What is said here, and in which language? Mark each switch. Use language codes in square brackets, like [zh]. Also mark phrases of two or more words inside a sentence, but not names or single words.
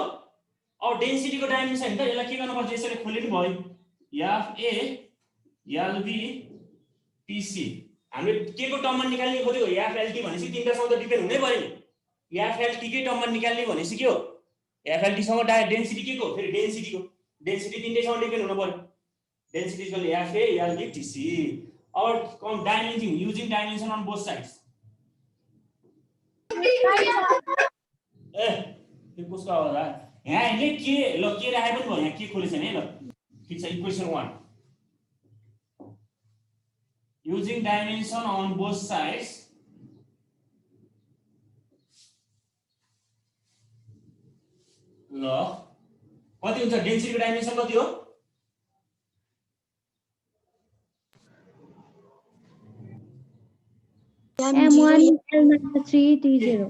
[ne] अब डेन्सिटी को डाइमेन्सन हैन त, यसलाई के गर्नु पर्छ, यसरी खोल्नु भयो एफ ए एल बी टी सी। हामीले के को टर्ममा निकाल्ने खोज्यो, एफ एल टी भनेसी तीनटा सँग डिपेन्ड हुनै पर्यो नि। एफ एल टी के टर्ममा निकाल्ने भनेसी के हो, एफ एल टी सँग डेन्सिटी के को, फेरि डेन्सिटी तीनटै सँग डिपेन्ड हुनु पर्यो। [en] density is equal F A L B T C. और come dimension using dimension on both sides. ए यो कसको आवाज आयो यहाँ, हैन के ल के राखे पनि भयो, यहाँ के खोलेछ नि ल। [ne] ठिक छ, इक्वेसन 1 [en] using dimension on both sides [ne] ल कति हुन्छ, डेन्सिटी को डाइमेन्सन कति हो, M1 L-3 T0